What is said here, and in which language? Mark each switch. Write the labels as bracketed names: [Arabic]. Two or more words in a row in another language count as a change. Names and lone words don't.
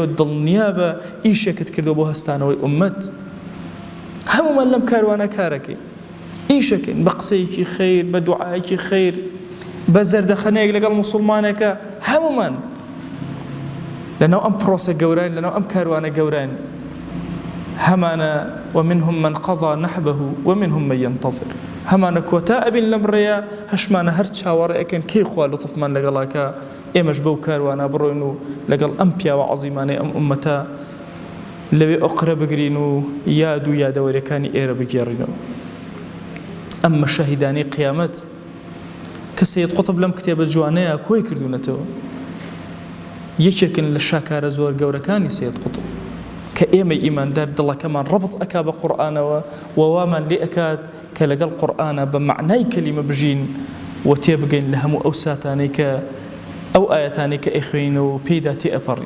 [Central Kurdish] دڵنیا بە ئیشێکت کردەوە بۆ هەستانەوەی ئومەت هەمومان لەم کاروانە کارەکەی ئیشەکەین بە قسەیەکی خەیر بە دوعایەکی خەیر بە زەردەخەنەیەک لەگەڵ موسڵمانێکە هەمومان لەناو ئەم پرۆسە گەوران لەناو ئەم کاروانە گەوران هەمانە [Arabic] ومنهم من قضى نحبه ومنهم من ينتظر [Central Kurdish] هەمانە کۆتا ئەبین لەم ڕێیە هەشمانە هەر چاوەڕێ ئەکەن کەی خوا لوتفمان لەگەڵاکە ئێمەش بەو کاروانە بڕۆین و لەگەڵ ئەم پیاوە عەزیمانەی ئەم ئومەتە لەوێ ئۆقرە بگرین و یاد و یادەوەریەکانی ئێرە بگێڕینەوە ئەم مەشاهیدانەی قیامەت کە سید قوتب لەم کتێبە جوانەیە کۆی کردوونەتەوە یەکێکن لە شاکارە زۆر گەورەکانی سید قوتب کە ئێمە ئیماندار دڵەکەمان ڕەبط ئەکا بە قورئانەوە و وامان لێ ئەکات کە لەگەڵ قورئانە بە معنای کەلیمە بژین و تێبگەین لە هەموو ئەو ساتانەی کە ئەو ئاەتانەی کە ئەخوێنەوە و پێیدا تێئەپەڕین.